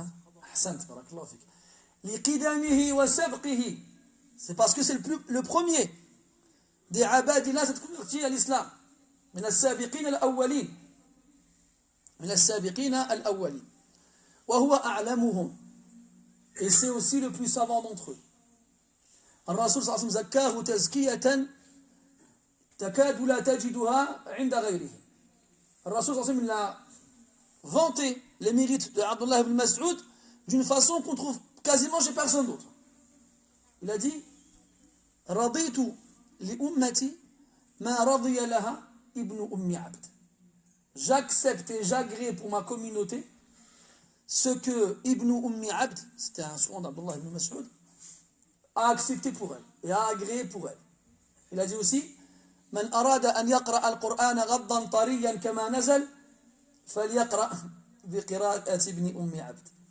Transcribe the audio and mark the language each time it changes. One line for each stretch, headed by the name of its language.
Arabic: Hein? Ahsant, barakallahu fik. Liqidamihi wa sabqihi.
French: C'est parce que c'est le premier des Abadillah s'est converti à l'islam.
Arabic: من السابقين الأولين. من السابقين الأولين. وهو أعلمهم.
French: Et c'est aussi le plus savant d'entre eux.
Arabic: الرسول صلى الله عليه وسلم زكاه تزكية تكاد لا تجدها عند غيره. الرسول صلى الله عليه وسلم
French: a vanté les mérites de Abdullah ibn Mas'ud d'une façon qu'on trouve quasiment chez personne d'autre. Il a dit
Arabic: رضيت لأمتي ما رضي لها ابن أم عبد.
French: J'accepte et j'agrée pour ma communauté ce que Ibn Ummi Abd, c'était un surnom d'Abdullah ibn Mas'ud, a accepté pour elle et a agréé pour elle. Il a dit aussi
Arabic: من أراد أن يقرأ القرآن غضا طريا كما نزل فليقرأ بقراءة ابن أم عبد.